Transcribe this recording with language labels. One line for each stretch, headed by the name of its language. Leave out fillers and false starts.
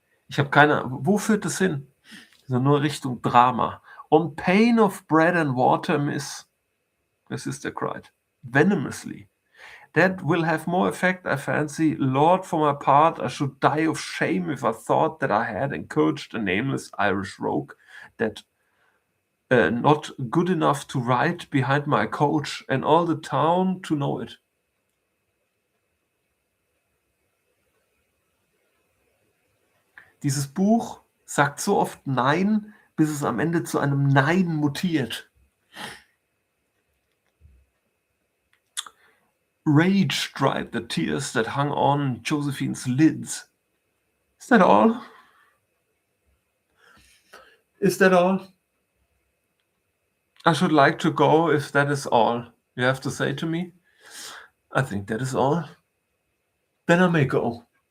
German: Ich habe keine Ahnung, wo führt das hin? Also nur Richtung Drama.
English: On pain of bread and water, Miss, her sister cried, venomously. That will have more effect, I fancy. Lord, for my part, I should die of shame if I thought that I had encouraged a nameless Irish rogue that not good enough to ride behind my coach, and all the town to know it.
German: Dieses Buch sagt so oft Nein, bis es am Ende zu einem Nein mutiert.
English: Rage dried the tears that hung on Josephine's lids. Is that all? Is that all? I should like to go if that is all you have to say to me. I think that is all. Then I may go.